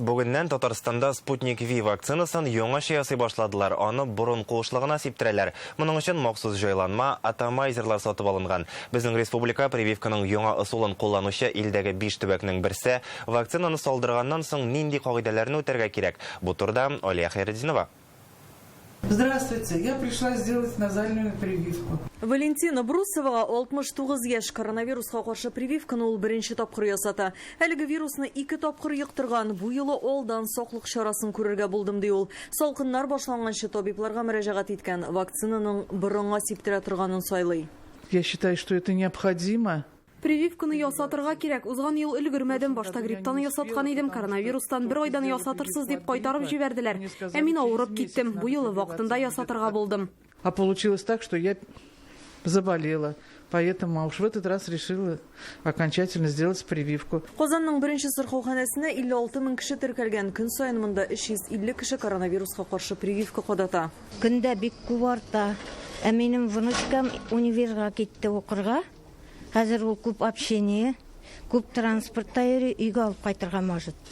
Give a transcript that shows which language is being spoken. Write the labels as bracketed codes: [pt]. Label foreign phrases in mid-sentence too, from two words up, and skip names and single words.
[tt] Бүгеннән Татарстанда Спутник V вакцинасын яңаша ясый башладылар. Аны бурын куышлыгына сиптерәләр. Моның өчен махсус җайланма атомайзерлар сатып алынган. Безнең республика прививканың яңа ысулын кулланучы илдәге 5 төбәкнең берсе вакцинаны салдырганнан соң нинди кагыйдәләрне үтәргә кирәк? Бу турыда Алия Хайретдинова. [ru] Здравствуйте, я пришла сделать назальную прививку. [tt] Валентина Брусова 69 яшь, коронавирусқа каршы прививканы ул беренче тапкыр ясата. Әлеге вирусны 2 тапкыр йоктырган, бу юлы алдан саклык чарасын күрергә булдым ди ул. Салкыннар башланганчы табибларга мөрәҗәгать иткән, вакцинаның борынга сиптерә торганын сайлый. [ru] Я считаю, что это необходимо. [tt] Прививканы ясатырга кирәк. Узган ел өлгермәдем, башта грипптан ясаткан идем, коронавирустан 1 айдан ясатырсыз дип кайтарып җибәрделәр. Ә мин авырып киттем. Бу юлы вакытында ясатырга булдым. [ru] А получилось так, что я заболела. Поэтому уж в этот раз решила окончательно сделать прививку. [tt] Казанның беренче сырхауханәсенә 56 000 кеше теркәлгән. Көн саен монда 350 кеше коронавируска каршы прививка кадата. Көндә бик күп арта. Ә минем внучкам универга китте укырга. Хәзер ул күп общение, күп транспортта йөри, өйгә алып кайтырга может.